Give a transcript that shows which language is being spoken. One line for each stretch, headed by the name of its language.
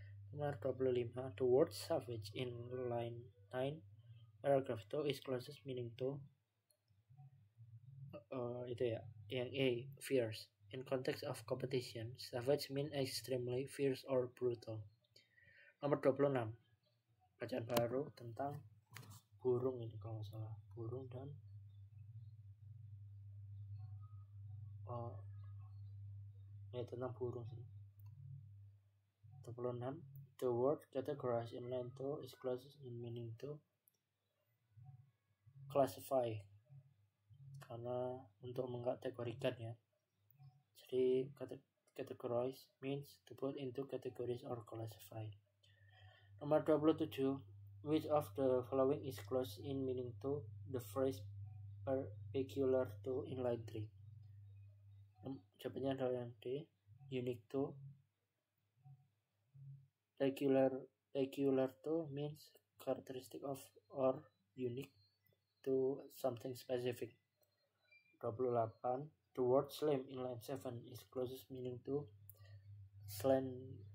English: Nomor 25, the word savage in line 9 paragraph 2 is closest meaning to
Indonesian: itu ya, yang
English: A, fierce. In context of competition, savage means extremely fierce or brutal.
Indonesian: Nomor 26, bacaan baru tentang burung ini kalau nggak salah, burung dan tentang burung sih.
English: 26, the word categorized in line 2 is closest in meaning to classify.
Indonesian: Karena untuk mengkategorikan ya. Jadi
English: categorize means to put into categories or classify. Nomor 27, which of the following is close in meaning to the phrase peculiar to in line 3?
Indonesian: Jawabannya adalah yang D, unique to.
English: Peculiar to means characteristic of or unique to something specific. 28, the word slim in line 7 is closest meaning to slender.